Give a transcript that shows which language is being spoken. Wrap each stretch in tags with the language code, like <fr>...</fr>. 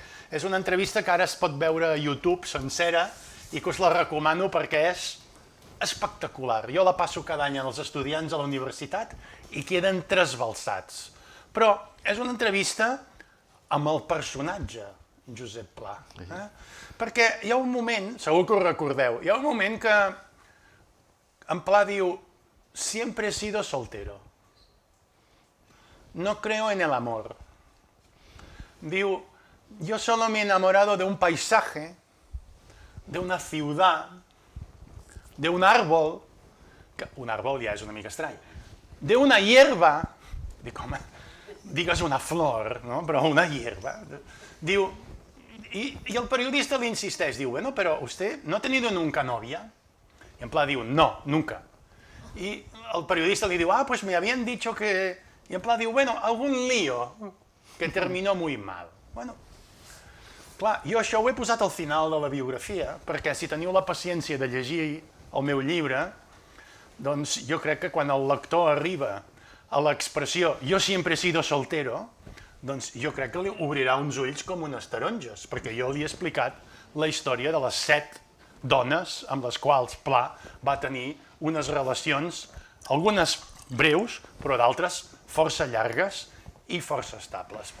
<ca>És una entrevista que ara es pot veure a YouTube sencera i que us la recomano perquè és espectacular. Jo la passo cada any als estudiants a la universitat i queden trasbalsats. Però és una entrevista amb el personatge Josep Pla. Perquè hi ha un moment, segur que ho recordeu, hi ha un moment que en Pla diu,</ca> <es>siempre he sido soltero. No creo en el amor. Diu, yo solo me he enamorado de un paisaje, de una ciudad, de un árbol, que un árbol</es> <ca>ja és una mica estrany,</ca> <es>de una hierba,</es> <ca>dic, home, digues una flor, no? Però</ca> <es>una hierba. Diu, y el periodista le</es> <ca>insisteix, diu,</ca> <es>bueno, pero usted no ha tenido nunca novia? Y en Pla diu, no, nunca. Y el periodista le diu, pues me habían dicho que... Y en Pla diu, bueno, algún lío que terminó muy mal.</es> <ca>Bueno, clar, jo això ho he posat al final de la biografia, perquè si teniu la paciència de llegir el meu llibre, doncs jo crec que quan el lector arriba a l'expressió</ca> <es>«yo siempre he sido soltero»,</es> <ca>doncs jo crec que li obrirà uns ulls com unes taronges, perquè jo li he explicat la història de les 7 dones amb les quals Pla va tenir unes relacions, algunes breus, però d'altres força llargues i força estables.</ca>